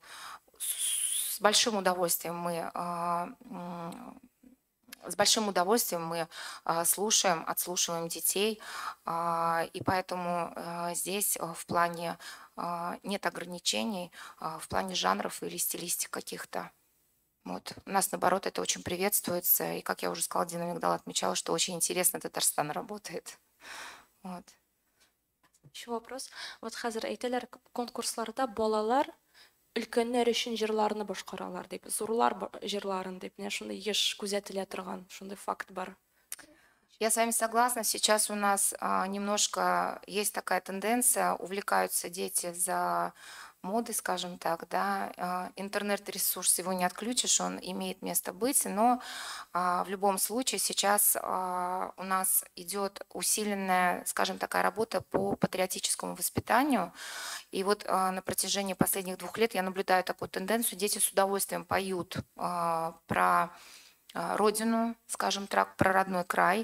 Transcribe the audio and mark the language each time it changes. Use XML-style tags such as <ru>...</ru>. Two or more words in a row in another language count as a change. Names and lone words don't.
<ru>С большим удовольствием мы отслушиваем детей, и поэтому здесь в плане нет ограничений, в плане жанров или стилистик каких-то. Вот. У нас, наоборот, это очень приветствуется. И, как я уже сказала, Дина Мигдал отмечала, что очень интересно Татарстан работает. Вот. Еще вопрос.</ru> <tt>Вот хәзер әйтәләр конкурсларда балалар өлкәннәр өчен җырларны башкаралар дип, зурлар җырларын дип, менә шундый еш күзәтелә торган, шундый факт бар.</tt> <ru>Я с вами согласна. Сейчас у нас немножко есть такая тенденция, увлекаются дети за моды, скажем так, да, интернет-ресурс его не отключишь, он имеет место быть, но в любом случае сейчас у нас идет усиленная, скажем, такая работа по патриотическому воспитанию, и вот на протяжении последних 2 лет я наблюдаю такую тенденцию, дети с удовольствием поют про родину, скажем так, про родной край.</ru>